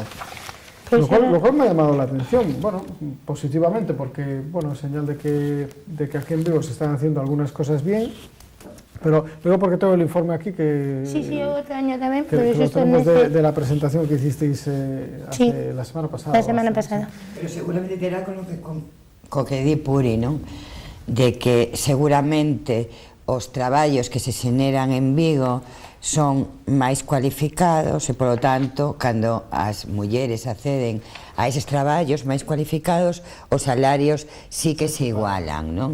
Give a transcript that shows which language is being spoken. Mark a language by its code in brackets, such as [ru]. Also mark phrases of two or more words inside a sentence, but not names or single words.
[es] Pues lo cual me ha llamado la atención, bueno, positivamente, porque, bueno, es señal de que aquí en Vigo se están haciendo algunas cosas bien, pero luego porque tengo el informe aquí que... [gl] Sí, outro año tamén, pero [es] eso lo tenemos de la presentación que hicisteis hace la semana pasada. La semana pasada. [gl] Pero seguramente terá co que di Puri, non? De que seguramente os traballos que se xeneran en Vigo son máis cualificados e, polo tanto, cando as mulleres acceden a eses traballos máis cualificados, os salarios sí que se igualan, non?